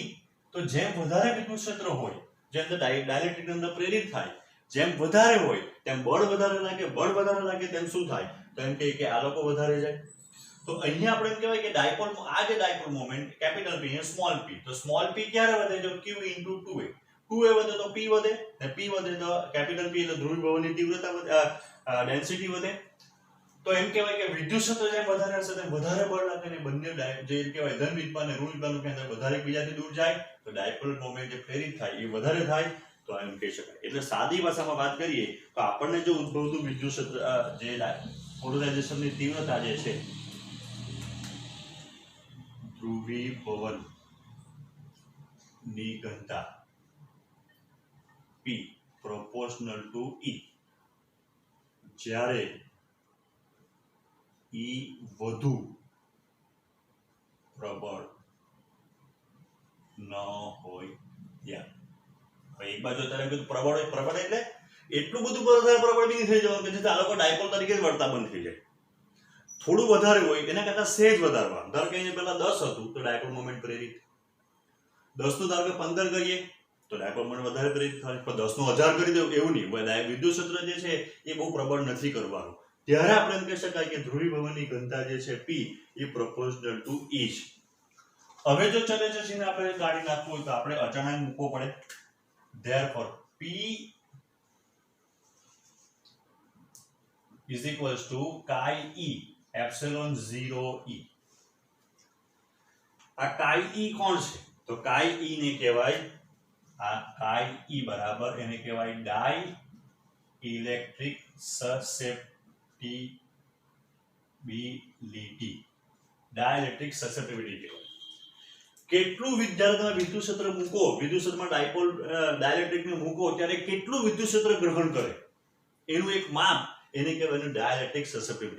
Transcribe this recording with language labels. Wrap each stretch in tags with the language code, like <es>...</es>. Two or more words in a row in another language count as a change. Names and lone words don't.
<gu>તો જેમ વધારે વિદ્યુત ક્ષેત્ર હોય, જે અંદર ડાયલેક્ટ્રિકની અંદર પ્રેરિત થાય, જેમ વધારે હોય તેમ બળ વધારે લાગે તેમ શું થાય? તો એમ કે આ લોકો વધારે જાય. તો અહીંયા આપણે એમ કહેવાય કે ડાયપોલ, આ જે</gu> <en>dipole moment capital P</en> <gu>અને</gu> <en>small p,</en> <gu>તો સ્મોલ p ક્યારે વધે? જો Q * 2A. 2A વધે તો P વધે, અને P વધે તો</gu> <en>capital P</en> <gu>એટલે ધ્રુવીભવનની તીવ્રતા વધે, ડેન્સિટી વધે. તો એમ કહેવાય કે વિદ્યુત ક્ષેત્ર જેમ વધારે હશે તેમ વધારે બળ લાગે, અને બંને જે કહેવાય ધન વિદ્યુત અને ઋણ વિદ્યુતનું કેન્દ્ર વધારે એકબીજાથી દૂર જાય, તો</gu> <en>dipole moment</en> <gu>જે પ્રેરિત થાય એ વધારે થાય. તો એમ કહી શકાય. એટલે સાદી ભાષામાં વાત કરીએ તો આપણને જો ઉદ્ભવતું વિદ્યુત ક્ષેત્ર જે પોલરાઇઝેશનની તીવ્રતા જે છે, ધ્રુવીભવનની ઘનતા</gu> <en>P proportional to E,</en> <gu>જ્યારે E વધુ પ્રબળ ન હોય ત્યાં. હવે એક બાજુ અત્યારે કીધું પ્રબળ એટલે એટલું બધું પ્રબળ બી નહીં થઈ જવાનું કે જેથી આ લોકો ડાયપોલ તરીકે જ વર્તા બંધ થઈ જાય. થોડું વધારે હોય એના કરતા સહેજ વધારવા. ધારો કે અહીંયા પહેલા 10 હતું તો</gu> <en>dipole moment</en> <gu>પ્રેરિત, 10 નું ધારો કે 15 કરીએ તો</gu> <en>dipole moment</en> <gu>વધારે પ્રેરિત થાય. પણ 10 નું 1000 કરી દો એવું નહીં. વિદ્યુત ક્ષેત્ર જે છે એ બહુ પ્રબળ નથી કરવાનું. ત્યારે આપણે એમ કહી શકાય કે ધ્રુવીભવનની ઘનતા જે છે P એ</gu> <en>proportional to E</en> <gu>છે. હવે જો ચલે છે જેને આપણે કાઢી નાખવું હોય તો આપણે અચાનક મૂકવો પડે.</gu> <en>Therefore P is equals to chi E epsilon 0 E.</en> <gu>આ chi E કોણ છે? તો chi E ને કહેવાય, આ chi E બરાબર એને કહેવાય</gu> <en>di electric susceptibility. dielectric susceptibility</en> <gu>કહેવાય. કેટલું જ્યારે તમે વિદ્યુત ક્ષેત્ર મૂકો, વિદ્યુત ક્ષેત્રમાં ડાયપોલ ડાઇલેક્ટ્રિકને મૂકો ત્યારે કેટલું વિદ્યુત ક્ષેત્ર ગ્રહણ કરે એનું એક માપ, એને કહેવાય</gu> <en>dielectric susceptibility.</en>